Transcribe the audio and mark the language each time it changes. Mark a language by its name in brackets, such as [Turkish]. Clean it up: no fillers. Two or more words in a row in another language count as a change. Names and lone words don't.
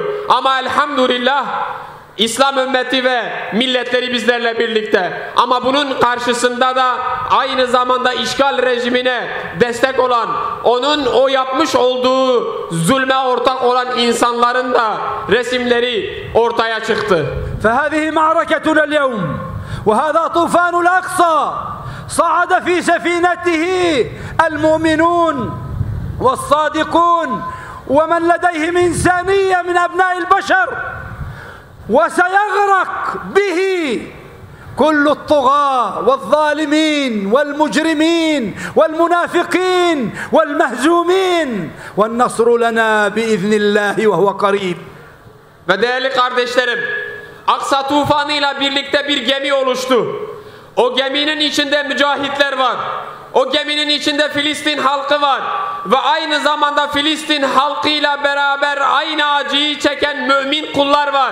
[Turkish] Ama elhamdülillah İslam ümmeti ve milletleri bizlerle birlikte. Ama bunun karşısında da aynı zamanda işgal rejimine destek olan, onun o yapmış olduğu zulme ortak olan insanların da resimleri ortaya çıktı. [Arabic] فهذه معركتنا اليوم وهذا طوفان الأقصى صعد في سفينته المؤمنون والصادقون ومن لديهم إنسانية من أبناء البشر وسيغرق به كل الطغاة والظالمين والمجرمين والمنافقين والمهزومين والنصر لنا بإذن الله وهو قريب. [Turkish] Ve değerli kardeşlerim, Aksa tufanıyla birlikte bir gemi oluştu. O geminin içinde mücahitler var. O geminin içinde Filistin halkı var. Ve aynı zamanda Filistin halkıyla beraber aynı acıyı çeken mümin kullar var.